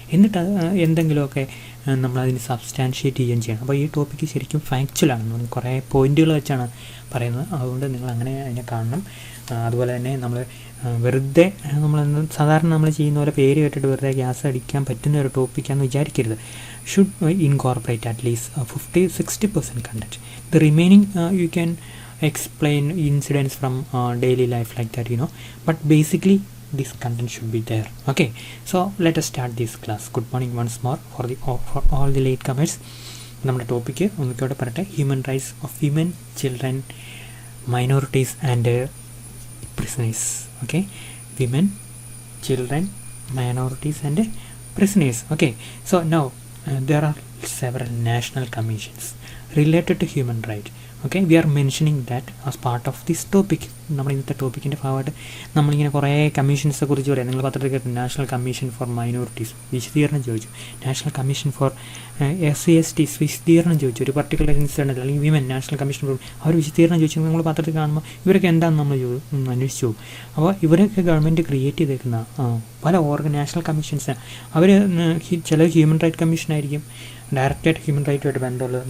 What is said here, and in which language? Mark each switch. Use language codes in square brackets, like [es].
[ml] എന്നിട്ട് എന്തെങ്കിലുമൊക്കെ നമ്മളതിന് സബ്സ്റ്റാൻഷിയേറ്റ് ചെയ്യുകയും ചെയ്യണം. അപ്പോൾ ഈ ടോപ്പിക്ക് ശരിക്കും ഫാക്ച്വലാണ്. കുറേ പോയിൻറ്റുകൾ വെച്ചാണ് പറയുന്നത്. അതുകൊണ്ട് നിങ്ങൾ അങ്ങനെ അതിനെ കാണണം. അതുപോലെ തന്നെ നമ്മൾ വെറുതെ സാധാരണ നമ്മൾ ചെയ്യുന്ന പോലെ പേര് കേട്ടിട്ട് വെറുതെ ഗ്യാസ് അടിക്കാൻ പറ്റുന്ന ഒരു ടോപ്പിക്കാണെന്ന് വിചാരിക്കരുത്. [en] should incorporate at least 50-60% content. The remaining you can explain incidents from daily life like that, but basically this content should be there. Okay, so let us start this class. Good morning once more for all the latecomers. [ml] നമ്മുടെ topic ഒന്നിക്കോടെ പറയട്ടെ. Human rights of women, children, minorities and prisoners. Okay. [en] Women, children, minorities and prisoners. Okay, so now there are several national commissions related to human rights. Okay, we are mentioning that as part of this topic. [ml] നമ്മൾ ഇന്നത്തെ ടോപ്പിക്കിൻ്റെ ഭാഗമായിട്ട് നമ്മളിങ്ങനെ കുറേ കമ്മീഷൻസിനെ കുറിച്ച് പറയാം. നിങ്ങൾ പത്രത്തിൽ കേട്ടു, നാഷണൽ കമ്മീഷൻ ഫോർ മൈനോറിറ്റീസ് വിശദീകരണം ചോദിച്ചു, നാഷണൽ കമ്മീഷൻ ഫോർ SC/ST വിശദീകരണം ചോദിച്ചു, ഒരു പർട്ടിക്കുലർ ഇൻസിഡൻറ്റ് അല്ലെങ്കിൽ വിമൻ നാഷണൽ കമ്മീഷൻ ഫോർ അവർ വിശദീകരണം ചോദിച്ചു. നമ്മൾ പത്രത്തിൽ കാണുമ്പോൾ ഇവരൊക്കെ എന്താണെന്ന് നമ്മൾ അന്വേഷിച്ചു പോകും. അപ്പോൾ ഇവരൊക്കെ ഗവൺമെൻറ് ക്രിയേറ്റ് ചെയ്തേക്കുന്ന പല നാഷണൽ കമ്മീഷൻസ്, അവർ ചില ഹ്യൂമൻ റൈറ്റ് കമ്മീഷനായിരിക്കും ഡയറക്റ്റായിട്ട് ഹ്യൂമൻ റൈറ്റുമായിട്ട് ബന്ധമുള്ളത്.